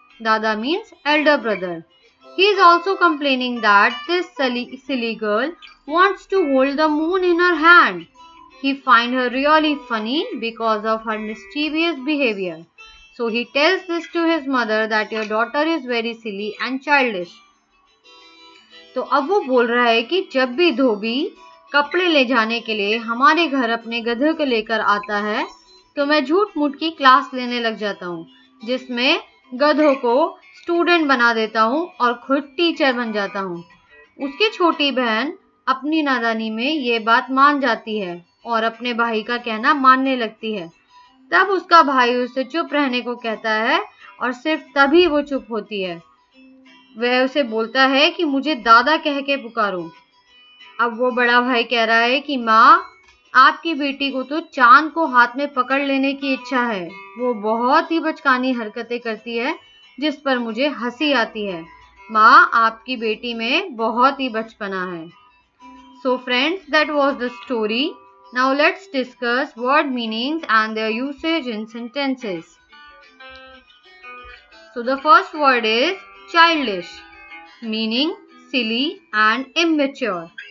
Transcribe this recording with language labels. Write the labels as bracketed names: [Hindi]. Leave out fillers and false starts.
[English] Dada means elder brother. He is also complaining that this silly girl wants to hold the moon in her hand. He finds her really funny because of her mischievous behavior. So he tells this to his mother that your daughter is very silly and childish. [Hindi] तो अब वो बोल रहा है कि जब भी धोबी कपड़े ले जाने के लिए हमारे घर अपने गधे को लेकर आता है तो मैं झूठ मूठ की क्लास लेने लग जाता हूँ, जिसमें गधों को स्टूडेंट बना देता हूँ और खुद टीचर बन जाता हूँ. उसकी छोटी बहन अपनी नादानी में ये बात मान जाती है और अपने भाई का कहना मानने लगती है. तब उसका भाई उसे चुप रहने को कहता है और सिर्फ तभी वो चुप होती है. वह उसे बोलता है कि मुझे दादा कह के पुकारो. अब वो बड़ा भाई कह रहा है कि माँ, आपकी बेटी को तो चांद को हाथ में पकड़ लेने की इच्छा है. वो बहुत ही बचकानी हरकतें करती है जिस पर मुझे हंसी आती है. माँ, आपकी बेटी में बहुत ही बचपना है. [English] So friends, that was the story. Now let's discuss word meanings and their usage in sentences. So the first word is childish, meaning silly and immature.